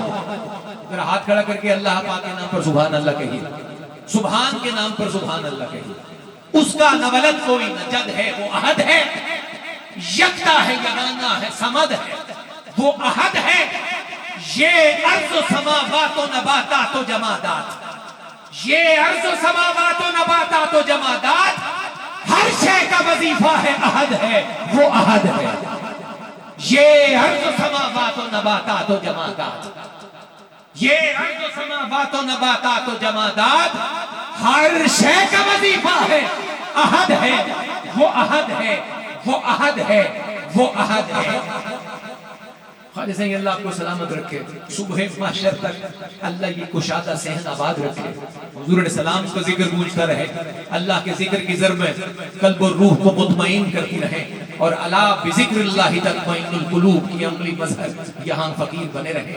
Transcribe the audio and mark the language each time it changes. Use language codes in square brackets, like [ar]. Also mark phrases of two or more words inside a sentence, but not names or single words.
[ur] ذرا ہاتھ کھڑا کر کے اللہ پاک کے نام پر [ar] سبحان اللہ [ur] کہیے، سبحان کے نام پر [ar] سبحان اللہ [ur] کہیے۔ اس کا نہ ولد کوئی نہ جد ہے، وہ احد ہے، یکتا ہے، یگانہ ہے، سمد ہے، وہ احد ہے۔ یہ ارض و سماوات و نباتات و جمادات، یہ ارض و سماوات و نباتات و جمادات، ہر شے کا وظیفہ ہے، احد ہے، وہ احد ہے۔ یہ ارض و سماوات و نباتات و جمادات، یہ ارض و سماوات و نباتات و جمادات، ہر شے کا وظیفہ ہے، احد ہے، وہ احد ہے، وہ احد ہے، وہ احد ہے۔ خواجہ سعید اللہ آپ کو سلامت رکھے، صبح محشر تک اللہ یہ کشادہ صحن آباد رکھے، حضور [ar] علیہ السلام [ur] کا ذکر گونجتا رہے، اللہ کے ذکر کی ضربیں قلب اور روح کو مطمئن کرتی رہے، اور [ar] الا بذکر اللہ تطمئن القلوب [ur] کی عملی مظہر یہاں فقیر بنے رہے۔